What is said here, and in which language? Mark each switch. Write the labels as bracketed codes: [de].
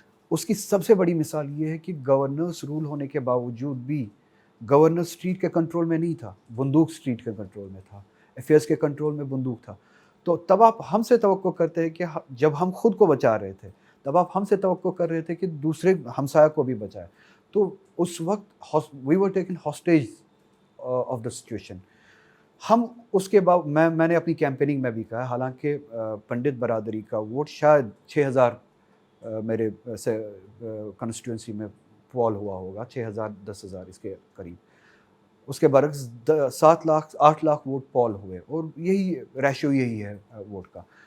[ur] اس کی سب سے بڑی مثال یہ ہے کہ گورنرس رول ہونے کے باوجود بھی گورنر اسٹریٹ کے کنٹرول میں نہیں تھا، بندوق اسٹریٹ کے کنٹرول میں تھا، افیئرس کے کنٹرول میں بندوق تھا. تو تب آپ ہم سے توقع کرتے ہیں کہ جب ہم خود کو بچا رہے تھے، تب آپ ہم سے توقع کر رہے تھے کہ دوسرے ہمسایہ کو بھی بچائے. تو اس وقت [en] We were taken hostage of the situation. [ur] ہم اس کے بعد میں نے اپنی کیمپیننگ میں بھی کہا، حالانکہ پنڈت برادری کا ووٹ شاید 6,000 میرے کنسٹیٹوئنسی میں پول ہوا ہوگا، 6,000 10,000 اس کے قریب. اس کے برعکس 7 لاکھ 8 لاکھ ووٹ پول ہوئے، اور یہی ریشو یہی ہے ووٹ کا.